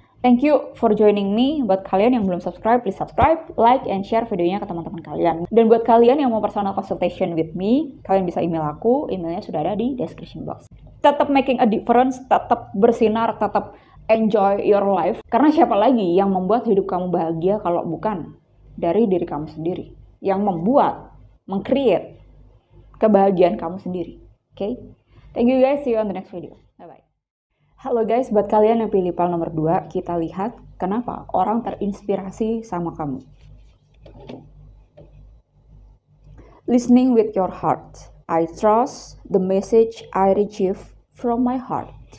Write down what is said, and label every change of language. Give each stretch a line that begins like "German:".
English: Thank you for joining me.
Indonesian: Buat kalian yang belum subscribe,
English: please subscribe, like, and share
Indonesian: videonya ke teman-teman kalian. Dan buat kalian yang mau
English: personal consultation with me,
Indonesian: kalian bisa email aku. Emailnya sudah ada di description box. Tetap
English: making a difference,
Indonesian: tetap bersinar, tetap
English: enjoy your life.
Indonesian: Karena siapa lagi yang membuat hidup kamu bahagia kalau bukan dari diri kamu sendiri. Yang membuat, meng-create kebahagiaan kamu sendiri. Oke?
English: Thank you guys, see you on the next video. Bye-bye.
Indonesian: Halo guys, buat kalian yang pilih file nomor 2, kita lihat kenapa orang terinspirasi sama kamu.
English: Listening with your heart. I trust the message I receive from my heart.